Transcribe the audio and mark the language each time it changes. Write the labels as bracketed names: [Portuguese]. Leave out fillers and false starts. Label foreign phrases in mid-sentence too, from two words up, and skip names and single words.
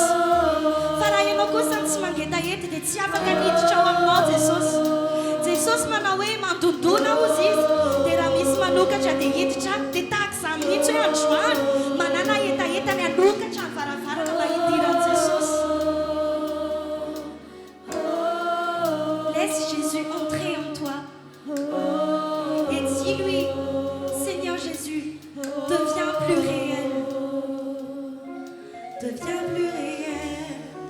[Malagasy] Fa raha ianao kosa tsy mangetaeta dia tsy afaka niditra ao aminao Jesosy. Jesosy manao hoe mandondona ozy izy dia raha misy manokatra dia hiditra dia tahak'izany mihitsy hoe androany manana etaetany hanokatra ny varavarana mahidiran'i Jesosy. [French] Laisse Jésus entrer en toi et dis-lui, Seigneur Jésus, deviens plus réel. Deviens plus réel.